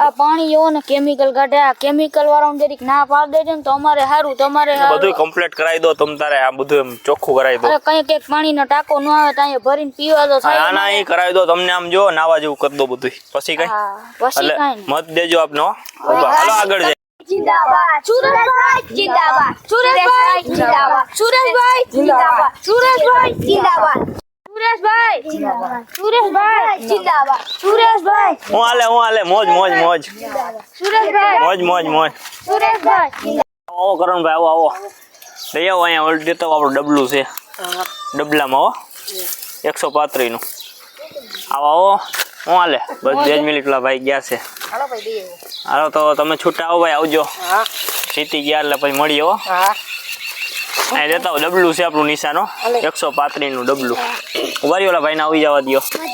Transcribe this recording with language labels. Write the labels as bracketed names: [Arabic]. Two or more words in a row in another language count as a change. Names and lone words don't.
[Gujarati] આ પાણી જો ને કેમિકલ કાઢે આ કેમિકલ વાળાને જરીક ના પાડ દેજો ને તો અમારે સારું તમારે બધું કમ્પ્લીટ કરાવી દો તમ તારે આ બધું એમ ચોખ્ખું કરાવી દો અરે કઈ પાણીનો ટાંકો ન આવે તો અહીંયા ભરીને પીવા તો થાય ના એ કરાવી દો તમને આમ જો નાવા જેવું કરી દો બધું પછી કઈ પછી કઈ મત દેજો આપનો હાલો આગળ જાય જિંદાબાદ સુરેશભાઈ જિંદાબાદ સુરેશભાઈ જિંદાબાદ સુરેશભાઈ જિંદાબાદ સુરેશભાઈ જિંદાબાદ સુરેશભાઈ જિંદાબાદ સુરેશભાઈ જિંદાબાદ સુરેશભાઈ હું હાલે મોજ सुरेशभाई મોજ सुरेशभाई આવો કરણભાઈ આવો લઈ આવો અહીંયા ઓલરેડી તો આપણું ડબલું છે ડબલામાં હો 135 નું આવો હું હાલે બસ 2 મિનિટ લા ભાઈ ગયા છે હાલો તો તમે છૂટા આવો ભાઈ આવજો જીતી ગયા એટલે પછી મળીએ હો અહીં દેતા હો ડબલું છે આપણું નિશાનો 135 નું ડબલું ઉભારી ઓલા ભાઈને આવી જવા દો